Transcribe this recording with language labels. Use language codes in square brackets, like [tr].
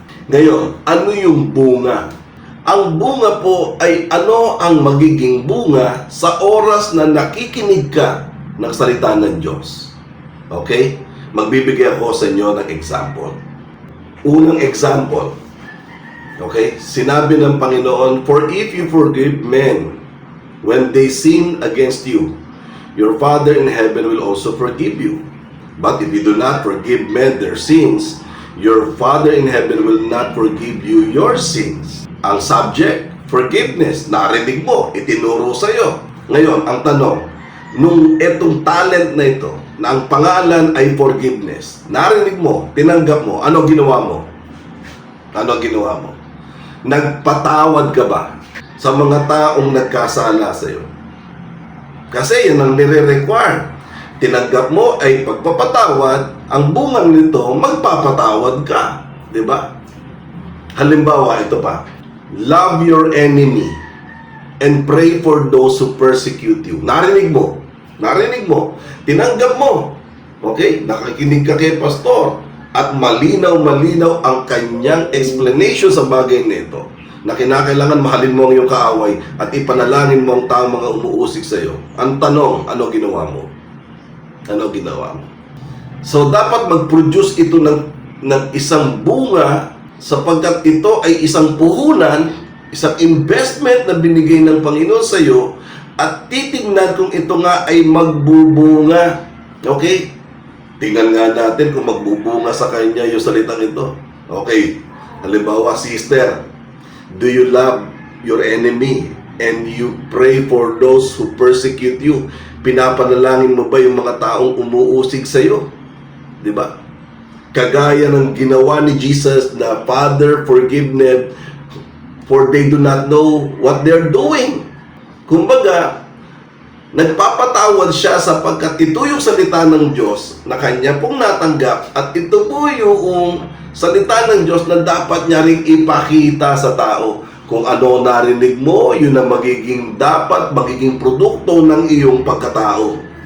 [tl] Ngayon, ano yung bunga? Ang bunga po ay ano ang magiging bunga sa oras na nakikinig ka ng salita ng Diyos. Okay? Magbibigay ako sa inyo ng example. Unang example, okay? Sinabi ng Panginoon, [en] for if you forgive men when they sin against you, your Father in heaven will also forgive you. But if you do not forgive men their sins, your Father in heaven will not forgive you your sins. [tl] Ang subject, forgiveness. Narinig mo, itinuro sa'yo. Ngayon, ang tanong, nung etong talent na ito, na ang pangalan ay forgiveness, narinig mo, tinanggap mo, ano ginawa mo? Ano ginawa mo? Nagpatawad ka ba sa mga taong nagkasala sa'yo? Kasi yan ang nire-require. Tinanggap mo ay pagpapatawad, ang bungang nito, magpapatawad ka. Diba? Halimbawa, ito pa. [en] Love your enemy and pray for those who persecute you. [tl] Narinig mo. Narinig mo. Tinanggap mo. Okay? Nakikinig ka kay pastor. At malinaw-malinaw ang kanyang explanation sa bagay nito. Na kinakailangan mahalin mo ang iyong kaaway at ipanalangin mo ang taong mga umuusik sa iyo. Ang tanong, ano ginawa mo? Ano ginawa mo? So, dapat mag-produce ito ng isang bunga sapagkat ito ay isang puhunan, isang investment na binigay ng Panginoon sa iyo at titignan kung ito nga ay magbubunga. Okay? Tingnan nga natin kung magbubunga sa kanya yung salitang ito. [en] Okay. [tl] Halimbawa, [en] sister, do you love your enemy? and you pray for those who persecute you. [tl] Pinapanalangin mo ba yung mga taong umuusig sa iyo? 'Di ba? Kagaya ng ginawa ni Jesus na, [en] Father, forgive them, for they do not know what they're doing. [tl] Kumbaga, nagpapatawad siya sapagkat ito yung salita ng Diyos na kanya pong natanggap, at ito po yung salita ng Diyos na dapat niya ring ipakita sa tao. Kung ano narinig mo, yun ang magiging produkto ng iyong pagkatao.